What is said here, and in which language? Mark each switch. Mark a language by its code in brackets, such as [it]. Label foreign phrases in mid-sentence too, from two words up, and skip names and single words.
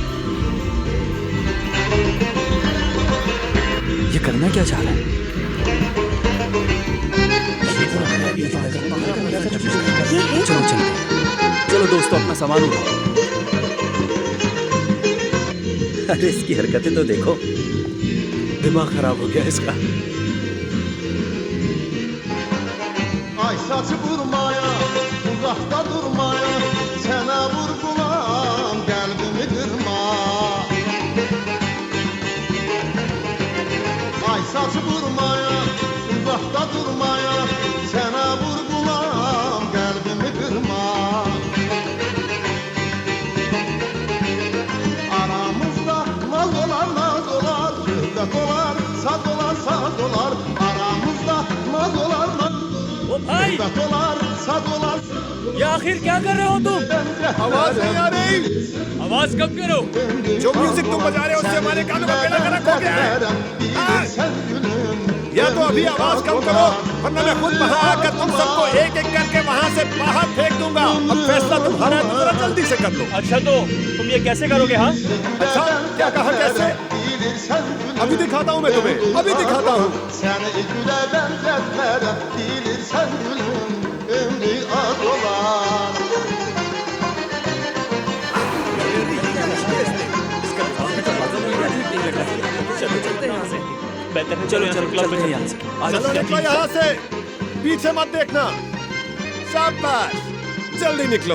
[hi] ये करना क्या चाह रहा है? चलो चलो चलो दोस्तों, अपना सामान उठाओ। अरे इसकी हरकतें तो देखो। दिमाग खराब हो गया इसका। [az] Ay saçı vurmaya, uzakta durmaya, sənə vurgulam, qəlbimi qırma. Ay saçı vurmaya, uzakta durmaya, sənə vurgulam, qəlbimi qırma. Aramızda naz olar, şöhrət olar, saz olar, saz olar. Aramızda naz olar, [hi] ओ भाई, ये आखिर क्या कर रहे हो तुम? आवाज नहीं आ रही। आवाज कम करो। जो म्यूजिक तुम बजा रहे हो उससे हमारे कानों का बेड़ा गर्क हो गया है। या तो अभी आवाज कम करो, वरना मैं खुद वहां आकर तुम सबको एक एक करके वहां से बाहर फेंक दूंगा। अब फैसला तुम्हारा है, तो जरा जल्दी से कर लो। अच्छा तो तुम ये कैसे करोगे? हाँ अच्छा, क्या कहा कैसे? अभी दिखाता हूँ मैं तुम्हें, अभी दिखाता हूँ। [az] Səni gülə bənzətlərəm, bilirsən gülüm, ömrü az olar. [hi] चलो यहाँ से, चलते हैं यहाँ से। चलो निकलो यहाँ से, पीछे मत देखना। शाबाश, जल्दी निकलो।